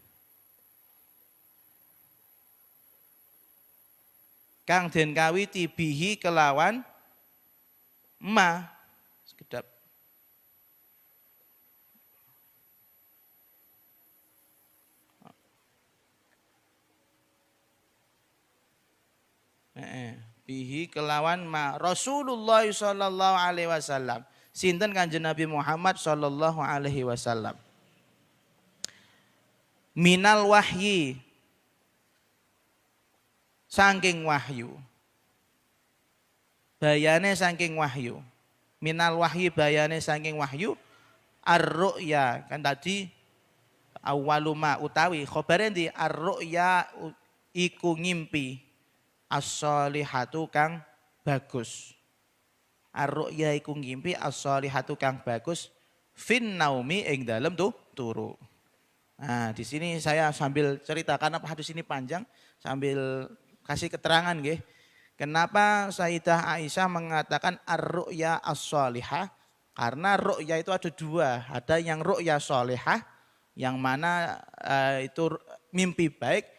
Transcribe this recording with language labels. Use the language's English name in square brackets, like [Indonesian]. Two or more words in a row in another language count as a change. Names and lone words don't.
[Javanese] Kang den kawiti bihi kelawan ma. Sekedap. Bihi kelawan ma Rasulullah [Arabic] صلى الله عليه وسلم. [Javanese] Sinten Kanjeng Nabi Muhammad [Arabic] صلى الله عليه وسلم. من الوحي. [Javanese] Saking wahyu. Bayane saking wahyu. [Arabic] من الوحي [Javanese] bayane saking wahyu. Ar-ru'ya [Indonesian] kan tadi [Javanese] awaluma utawi khobare ndi ar-ru'ya iku ngimpi. As-solihatu kang bagus. Ar-ru'ya iku ngimpi as-solihatu kang bagus [Arabic] في النوم [Javanese] ing dalem turu. [Indonesian] Nah, di sini saya sambil cerita karena hadis ini panjang sambil kasih keterangan nggih. Kenapa Sayyidah Aisyah mengatakan [Arabic] الرؤيا الصالحة? [Indonesian] Karena ru'ya itu ada dua, ada yang ru'ya solihah yang mana itu mimpi baik.